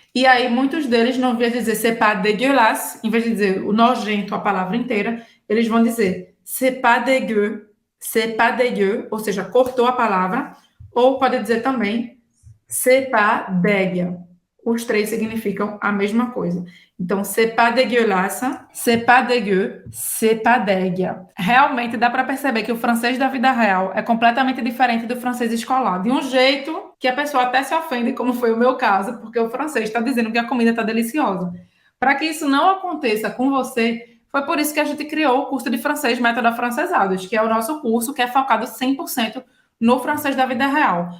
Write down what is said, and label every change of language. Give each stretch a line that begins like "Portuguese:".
Portuguese: E aí, muitos deles, não vão dizer
French: c'est pas dégueulasse,
Portuguese: em vez de dizer o nojento, a palavra inteira, eles vão dizer
French: c'est pas dégueu,
Portuguese: ou seja, cortou a palavra, ou pode dizer também c'est pas dégueu. Os três significam a mesma coisa. Então,
French: c'est pas dégueulasse, c'est pas dégueu, c'est pas dégueu.
Portuguese: Realmente dá para perceber que o francês da vida real é completamente diferente do francês escolar. De um jeito que a pessoa até se ofende, como foi o meu caso, porque o francês está dizendo que a comida está deliciosa. Para que isso não aconteça com você, foi por isso que a gente criou o curso de francês Método Afrancesados, que é o nosso curso que é focado 100% no francês da vida real.